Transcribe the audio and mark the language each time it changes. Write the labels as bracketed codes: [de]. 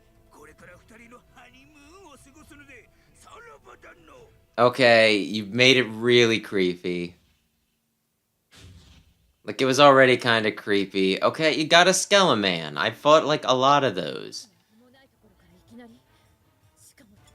[ja] これから二人のハニムーンを過ごすのでさらばだの。 [en] Okay, you've made it really creepy. Like, it was already kind of creepy. Okay, you got a Skeleman. I fought, like, a lot of those. [ja] 何もないところからいきなりしかも